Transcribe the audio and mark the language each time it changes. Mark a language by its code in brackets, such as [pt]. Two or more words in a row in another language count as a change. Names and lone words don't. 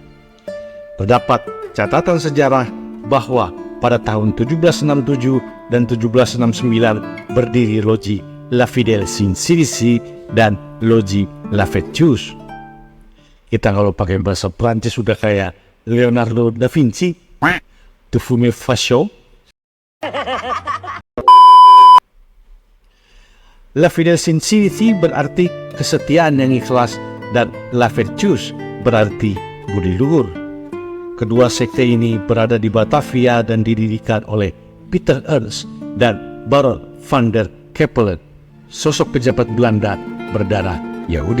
[id] Terdapat catatan sejarah bahwa pada tahun 1767 dan 1769 berdiri Loji La Fidèle Sincérité dan Loji La Fêteuse. Kita kalau pakai bahasa Prancis sudah kayak Leonardo da Vinci, de fumer fashion. La Fidèle Sincérité berarti kesetiaan yang ikhlas dan La Fêteuse berarti budi luhur. Kedua sekte ini berada di Batavia dan didirikan oleh Peter Ernst dan Baron van der Capellen, sosok pejabat Belanda berdarah Yahudi.